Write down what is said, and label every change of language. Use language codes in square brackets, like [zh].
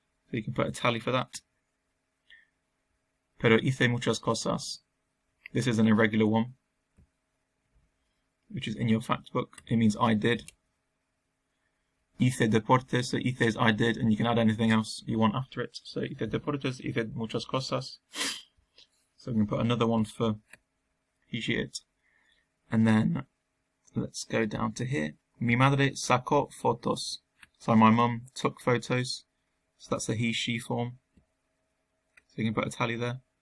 [en] So you can put a tally for that. Pero hice muchas cosas. This is an irregular one, which is in your fact book. It means I did. Hice deportes, so hice is I did, and you can add anything else you want after it. [es] So hice deportes, hice muchas cosas. [en] So we can put another one for it. And then let's go down to here. [es] Mi madre sacó fotos. So my mum took photos. [en] So that's a he, she form. So you can put a tally there.